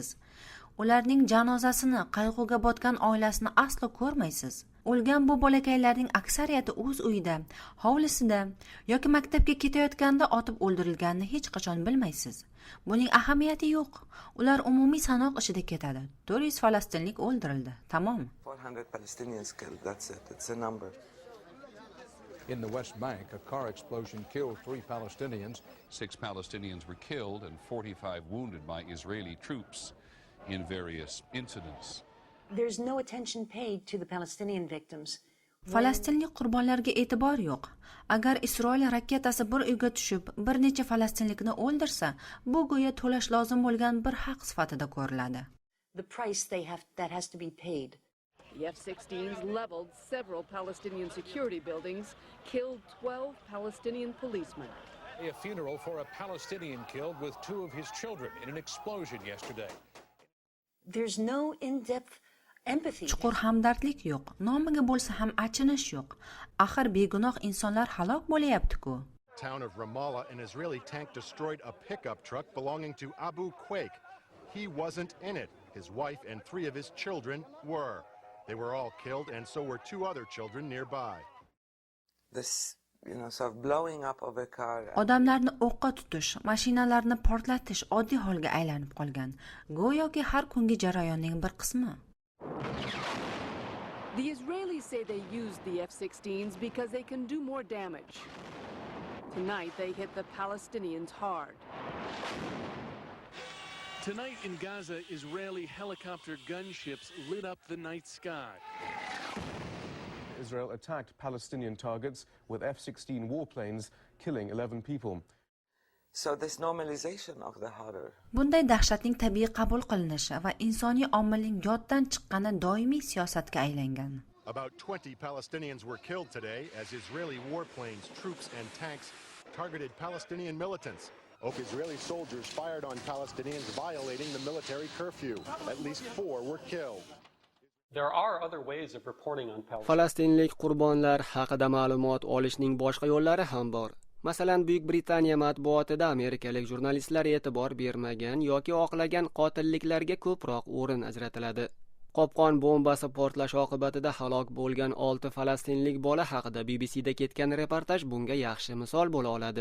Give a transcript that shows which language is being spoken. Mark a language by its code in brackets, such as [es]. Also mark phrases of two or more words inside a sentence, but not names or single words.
[uz] Ularning janozasini, qayg'uga botgan oilasini aslo ko'rmaysiz. O'lgan bu bolakaylarning aksariyati o'z uyida, hovlisida yoki maktabga ketayotganda otib o'ldirilganini hech qachon bilmaysiz. Buning ahamiyati yo'q. Ular umumiy sanoq ishida ketadi. 400 falastinlik o'ldirildi. Tamom. [en] 400 Palestinians killed. That's it. It's a number. In the West Bank, a car explosion killed 3 Palestinians. 6 Palestinians were killed and 45 wounded by Israeli troops in various incidents. There's no attention paid to the Palestinian victims. [uz] Falastinlik qurbonlarga e'tibor yo'q. Agar Isroil raketasi bir uyga tushib, bir necha falastinlikni o'ldirsa, bu go'yo to'lash lozim bo'lgan bir haq sifatida ko'riladi. [en] The price that has to be paid. The F-16s leveled several Palestinian security buildings, killed 12 Palestinian policemen. A funeral for a Palestinian killed with 2 of his children in an explosion yesterday. There's no in-depth empathy. [uz] Chuqur hamdardlik yo'q, nomiga bo'lsa ham achinish yo'q. Axir begunoh insonlar halok bo'layapti-ku. [en] Town of Ramallah, an Israeli tank destroyed a pickup truck belonging to Abu Quake. He wasn't in it. His wife and 3 of his children were. They were all killed, and so were 2 other children nearby. This, sort of blowing up of a car. [uz] Odamlarni o'qqa tutish, mashinalarni portlatish oddiy holga aylanib qolgan. Go'yoki har kungi jarayonning bir qismi. [en] The Israelis say they used the F-16s because they can do more damage. Tonight they hit the Palestinians hard. Tonight in Gaza, Israeli helicopter gunships lit up the night sky. Israel attacked Palestinian targets with F-16 warplanes, killing 11 people. So this normalization of the horror. [uz] Bunday dahshatning tabiiy qabul qilinishi va insoniy omilning yoddan chiqqani doimiy siyosatga aylangan. [en] About 20 Palestinians were killed today as Israeli warplanes, troops and tanks targeted Palestinian militants. Israeli soldiers fired on Palestinians violating the military curfew. At least 4 were killed. There are other ways of reporting on Palestine. [uz] Falastinlik qurbonlar haqida ma'lumot olishning boshqa yo'llari ham bor. Masalan, Buyuk Britaniya matbuotida amerikalik jurnalistlar e'tibor bermagan yoki oqlagan qotilliklarga ko'proq o'rin ajratiladi. Qopqon bombasi portlash oqibatida halok bo'lgan 6 falastinlik bola haqida BBCda ketgan reportaj bunga yaxshi misol bo'la oladi.